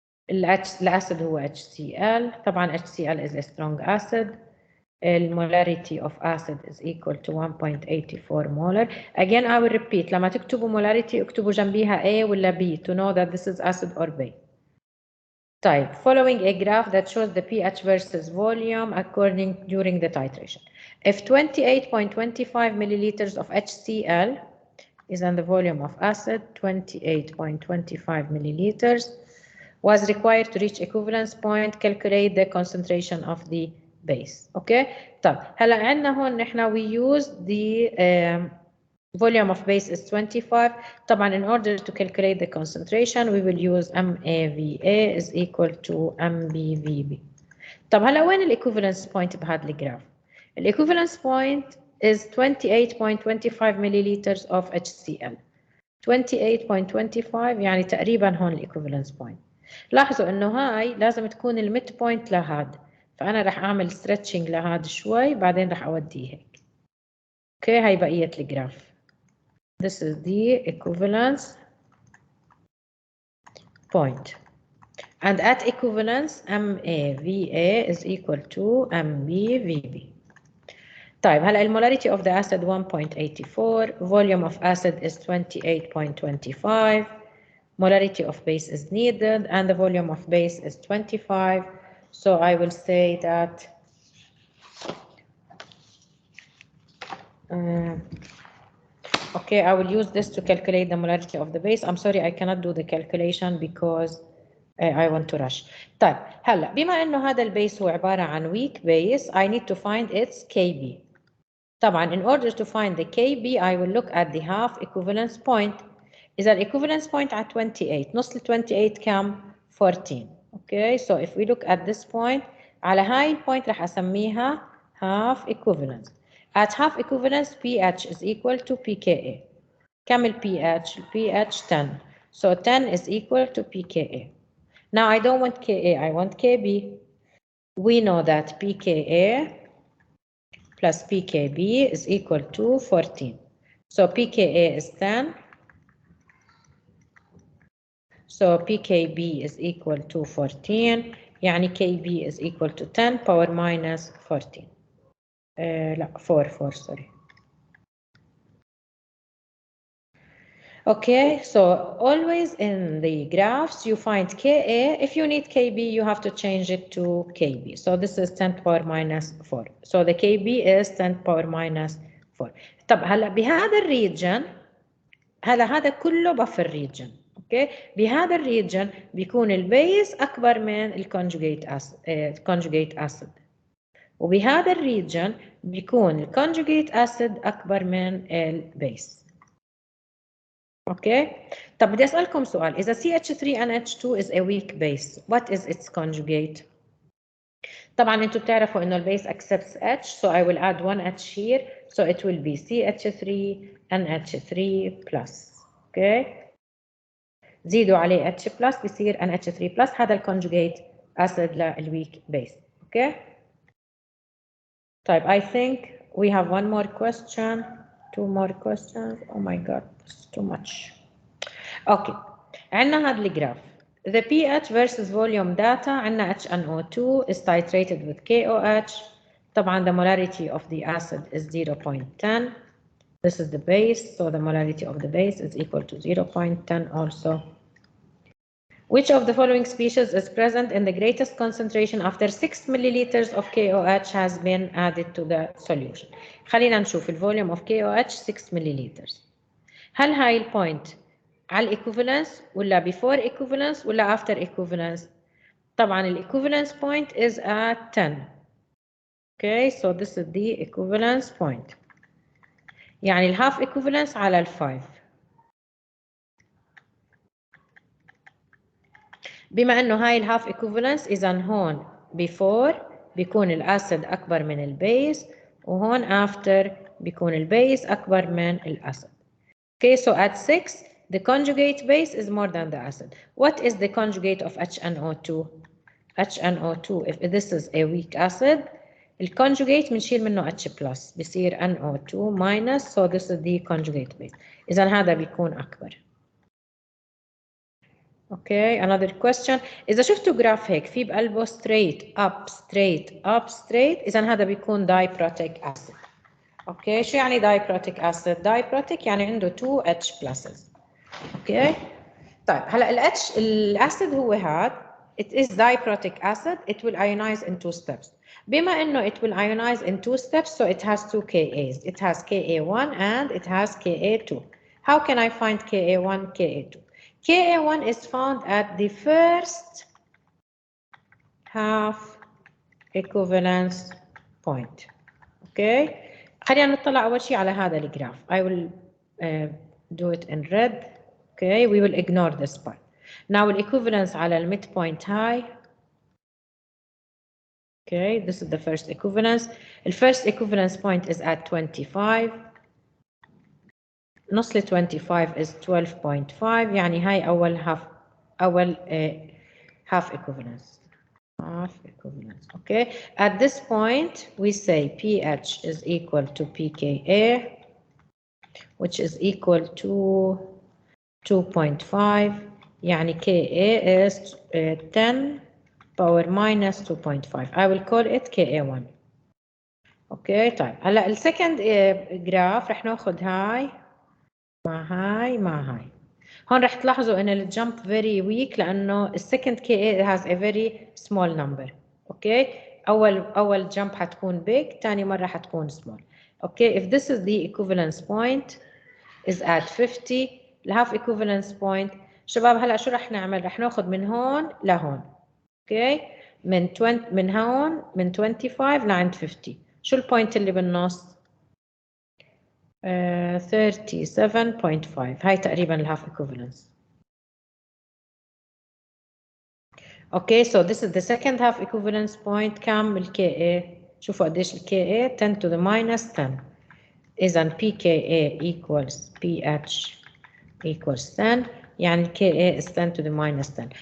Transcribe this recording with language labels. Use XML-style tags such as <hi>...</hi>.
<ar>الأسيد هو HCl.</ar> <en>طبعا HCl is a strong acid. molarity of acid is equal to 1.84 molar. Again I will repeat.</en> <ar>لما تكتبوا molarity اكتبوا جنبيها A ولا B</ar> <en>to know that this is acid or base. طيب following a graph that shows the pH versus volume according during the titration. If 28.25 milliliters of HCl is on the volume of acid, 28.25 milliliters was required to reach equivalence point. Calculate the concentration of the base. Okay.</en> <ar>طب هلا عندنا هون نحن</ar> <en>we use the volume of base is 25. طبعا in order to calculate the concentration we will use MAVA is equal to MBVB.</en> <ar>طب هلا وين الايكوفالنس بوينت بهذا الجراف؟ الايكوفالنس بوينت</ar> <en>is 28.25 milliliters of HCl.</en> <ar>28.25 يعني تقريبا هون الايكوفالنس بوينت. لاحظوا انه هاي لازم تكون الميد بوينت لهاد، فانا رح اعمل ستريتشنج لهاد شوي بعدين رح اوديه هيك. اوكي هاي بقيه الجراف.</ar> <en>This is the equivalence point. And at equivalence MAVA is equal to MBVB.</en> <ar>طيب هلا المولاريتي</ar> <en>of the acid 1.84, volume of acid is 28.25, molarity of base is needed, and the volume of base is 25. So I will say that okay, I will use this to calculate the molarity of the base. I'm sorry I cannot do the calculation because I want to rush.</en> <ar>طيب هلا بما انه هذا البيس هو عباره عن weak base,</ar> <en>I need to find its Kb. طبعا in order to find the Kb I will look at the half equivalence point.</en> <ar>إذا</ar> <en>equivalence point at 28</en> <ar>نص ال 28 كم؟ 14.</ar> <en>Okay, so if we look at this point</en> <ar>على هاي البوينت رح أسميها</ar> <en>half equivalence. At half equivalence pH is equal to pKa.</en> <ar>كم ال pH؟ ال pH 10.</ar> <en>So 10 is equal to pKa. Now I don't want Ka, I want Kb. We know that pKa plus pKb is equal to 14. So pKa is 10. So pKb is equal to 14. يعني Kb is equal to 10 power minus 14.</en> <ar>لا 4 sorry.</ar> <en>Okay, so always in the graphs you find Ka. If you need Kb, you have to change it to Kb. So this is 10 power minus 4. So the Kb is 10 power minus 4.</en> <ar>طب هلا بهذا الريجن هذا كله بفر ريجن. اوكي بهذا الريجن بيكون البيس اكبر من الكونجوجيت اسيد وبهذا الريجن بيكون الكونجوجيت اسيد اكبر من البيس. اوكي طب بدي اسالكم سؤال، اذا</ar> <en>CH3NH2 is a weak base what is its conjugate؟</en> <ar>طبعا انتم بتعرفوا انه البيس</ar> <en>accepts H, so I will add one H here, so it will be CH3NH3+.</en> <ar>اوكي زيدوا عليه H plus بيصير NH3 plus. هذا الكونجوجيت اسيد للويك بيس.</ar> <en>Okay طيب I think we have one more question, two more questions. Oh my god, this is too much.</en> <ar>اوكي عندنا هذا الجراف</ar> <en>the pH versus volume data. عندنا HNO2 is titrated with KOH. طبعا the molarity of the acid is 0.10. This is the base, so the molarity of the base is equal to 0.10 also. Which of the following species is present in the greatest concentration after 6 milliliters of KOH has been added to the solution؟</en> <ar>خلينا نشوف الفوليوم</ar> <en>of KOH 6 milliliters.</en> <ar>هل هاي البوينت على equivalence ولا before equivalence ولا after equivalence؟ طبعا</ar> <en>equivalence point is at 10. Okay, so this is the equivalence point. يعني half equivalence على 5.</en> <ar>بما انه هاي half equivalence اذا هون before بيكون الاسيد اكبر من البيس وهون after بيكون البيس اكبر من الاسيد.</ar> <en>Okay, so at 6 the conjugate base is more than the acid. What is the conjugate of HNO2? HNO2, if this is a weak acid, الconjugate</en> <ar>بنشيل منه</ar> <en>H plus بصير NO2 minus so this is the conjugate base.</en> <ar>إذا هذا بيكون أكبر.</ar> <en>Okay, another question.</en> <ar>إذا شفتوا جراف هيك في بقلبه straight up straight up straight إذا هذا بيكون diprotic acid. Okay, شو يعني diprotic acid؟ diprotic يعني عنده 2 H pluses.</ar> <en>Okay.</en> <ar>طيب هلا ال H الأسيد هو هاد.</ar> <en>It is diprotic acid. It will ionize in 2 steps.</en> <ar>بما إنه</ar> <en>it will ionize in 2 steps, so it has 2 Kas. It has Ka1 and it has Ka2. How can I find Ka1, Ka2? Ka1 is found at the first half equivalence point. Okay.</en> <ar>خلينا نطلع أول شيء على هذا الجراف.</ar> <en>I will do it in red. Okay, we will ignore this part. Now equivalence على midpoint high. Okay, this is the first equivalence. The first equivalence point is at 25.</en> <ar>نص ل 25 is 12.5 يعني هاي أول half equivalence.</ar> <en>Half equivalence. Okay, at this point we say pH is equal to pKa, which is equal to 2.5. يعني Ka is 10 power minus 2.5. I will call it Ka1.</en> <ar>اوكي طيب هلا السكند جراف رح ناخذ هاي مع هاي مع هاي. هون رح تلاحظوا ان الجمب very weak لانه السكند Ka has a very small number. اوكي اول جمب حتكون big، ثاني مره حتكون small.</ar> <en>Okay if this is the equivalence point is at 50 الهاف equivalence point.</en> <ar>شباب هلا شو رح نعمل؟ رح ناخذ من هون لهون. اوكي من هون من 25 لعند 50. شو البوينت اللي بالنص؟ 37.5. هاي تقريبا الهاف equivalence.</ar> <en>Okay so this is the second half equivalence point.</en> <ar>كم الKa؟ شوفوا قديش الKa</ar> <en>10 to the minus 10. إذا pKa equals pH equals 10 يعني Ka is 10 to the minus 10.</en>